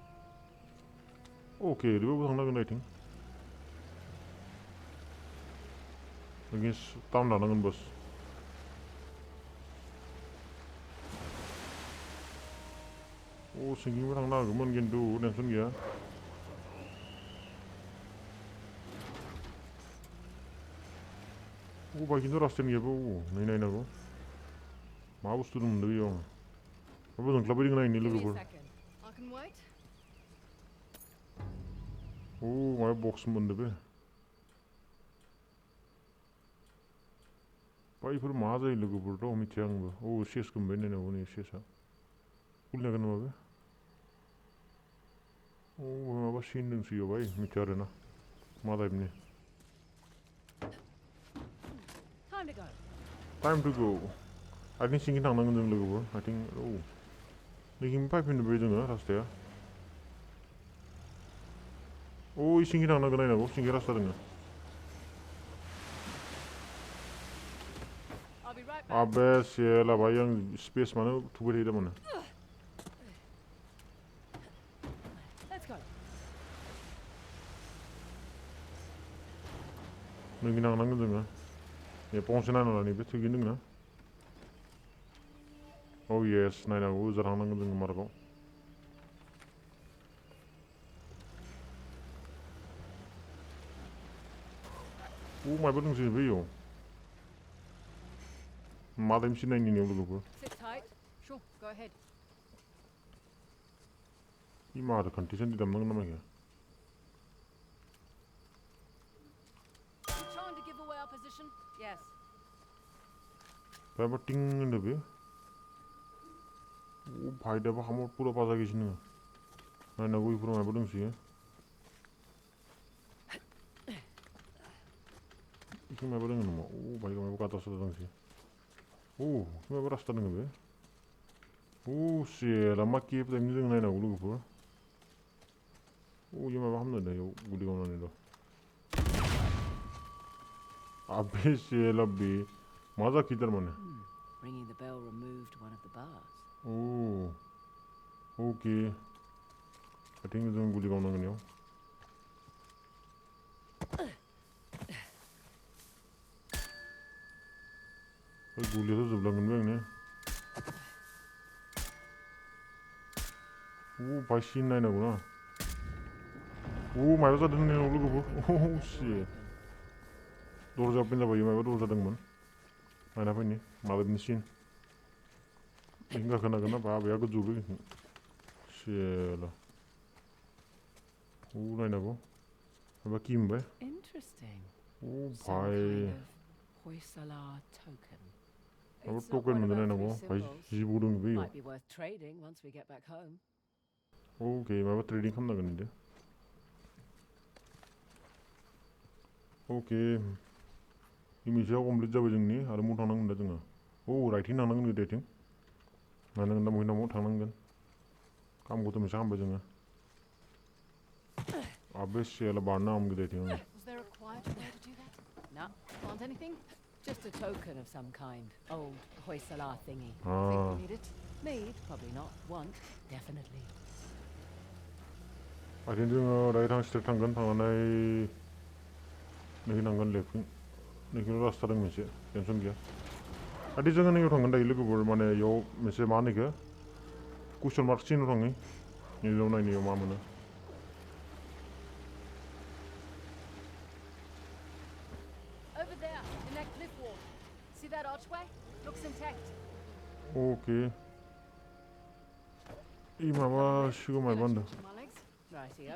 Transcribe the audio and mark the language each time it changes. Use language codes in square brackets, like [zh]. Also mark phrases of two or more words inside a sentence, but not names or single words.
[brx] अके ओरैबाबो थांनांगोन आथिं नोंनि टाइम लानांगोन बस सिंगिंबो थांनो हागौमोन खिन्थु टेनसन गैया बाय खिन्थु रास्तानि गैयाबो नै नायनांगौ मा बुस्थु दंमोन बेयाव माबा जोंख्लाबबायदों नायनि [en] Give me a [brx] लोगोफोर [en] second. I can wait. [brx] माबा बक्स मोनदो बे बायफोर मा जायो लोगोफोरथ' मिथिया आंबो सेस गोमबाय नायनांगौ नै सेसा खुलिनो हागोन नामा बे माबा सिन दंसो इयाव बाय मिथिया आरोना मा टाइपनि [en] Time to go. time to go [brx] आथिं सिंखि थांनांगोन जों लोगोफोर आथिं नैखिं फैफिननो बे जोङो रास्ताया सिंखि थांनांगोन नायनांगौ सिंखि रास्ता दोङो [en] I'll be right back. [brx] आबे सेला बाय आं स्पेस मानो थुबाय थायो थारमाने [en] Let's go. [brx] नोंखि नांनांगोन जोङो पनसे नायना लानि बे थिगैनो दोङो येस नायनांगौ ओजा थांनांगोन जोङो मार्कआव मायबा दंसै बैयाव मा टाइमसो नायनि नेयाव लोगोफोर [en] Sit tight. Sure, go ahead. [brx] मा आरो कन्टिसन दामनांगोन नामा इखो [en] You trying to give away our position? Yes. [brx] माबा टिं होनदो बे भाइदाबो हामर पुरा बाजागासिनो नायनांगौ इफोराव मायबा दंसोयो इखो मायबा दोङो नामा भाइ मायबा गादा सादा दंसोयो मायबा रास्ता दोङो बे सेला मा केब टाइपनि जों नायनांगौ लोगोफोर इयो माबा खालामनो दा इयाव गुलि गावनानै र' आबे सेला बे मा जाखि थारमाने [en] Ringing the bell removed one of the bars. [brx] अके आथिं जों गुलि गावनांगोन इयाव गुलियाथ' जोबलांगोन बे आंनिया भाइ सिन नायनांगौ ना मायबा जादों नायनांगौ लोगोफोर [en] Door open. [brx] दरजा ओपेन जाबाय मायबा दरजा दंमोन नायना फैनि माबायदिनि सिन इखिं गाखोनांगोन ना बाबाया गोजौ बे सेला नायनांगौ माबा किमबाय [en] Interesting. ओ Some [brx] भाई [en] kind of Hoysala token. [brx] माबा [en] It's not [brx] टोकेन [en] one of [brx] मोनदों [en] our [brx] नायनांगौ [en] three [brx] भाई [en] symbols. [brx] जिबौ दं बेयो [en] Might be worth trading once we get back home. [brx] ओके माबा ट्रेडिं खालामनांगोन इदो ओके इमेजआ कमप्लिट जाबाय जोंनि आरो मु थांनांगोन दा जोङो ओ राइथिं थांनांगोन गोदैथिं मानो दा महिनामाव थांनांगोन कामखौथ' मोनसे खालामबाय जोङो आबे सेला बारना हम गोदैथिं [en] Was there a quieter way to do that? Nah, Want anything? just a token of some kind. Old Hoysala thingy. Think 아 we need it? Need, probably not. Want, definitely. [brx] 아직 जोङो राइट हां स्ट्रेट थांगोन थांनानै नोखि थांगोन लेफ्टथिं नोखि रास्ता दं मोनसे टेनसन गैया आदि जोङो नैयाव थांगोन दायो लोगोफोर माने इयाव मोनसे मा होनो इखो कुइसन मार्क सिनाव थाङो नैयाव नायनायाव मा मोनो [en] Over there, in that cliff wall. See that archway? Looks intact. [brx] ओके 이 माबा सिगाङाव [en] Feel [brx] माबा [en] like [brx] होनदों [en] stretching my legs? Rightio.